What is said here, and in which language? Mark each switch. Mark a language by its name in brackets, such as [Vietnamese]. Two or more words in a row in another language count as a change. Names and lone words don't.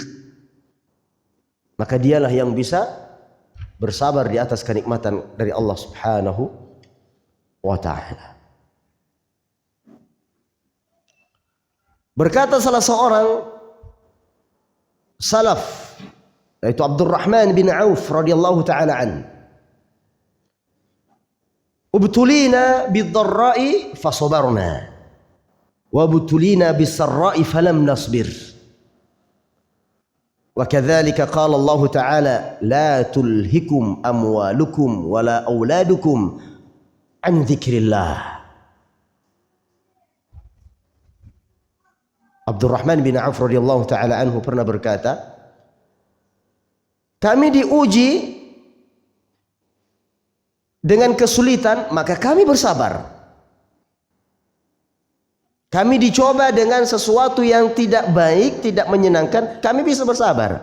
[Indonesian] Maka dialah yang bisa bersabar di atas kenikmatan dari Allah [Arabic] سبحانه وتعالى. [Indonesian] Berkata salah seorang salaf, yaitu [Arabic] Abdurrahman bin Auf رضي الله تعالى عن ابتلينا بالضراء فصبرنا وابتلينا بالسراء فلم نصبر. وكذلك قال الله تعالى لا تلهكم أموالكم ولا أولادكم عن ذكر الله. [Indonesian] Abdurrahman bin Auf [Arabic] رضي الله تعالى عنه [Indonesian] pernah berkata, kami diuji dengan kesulitan, maka kami bersabar. Kami dicoba dengan sesuatu yang tidak baik, tidak menyenangkan, kami bisa bersabar.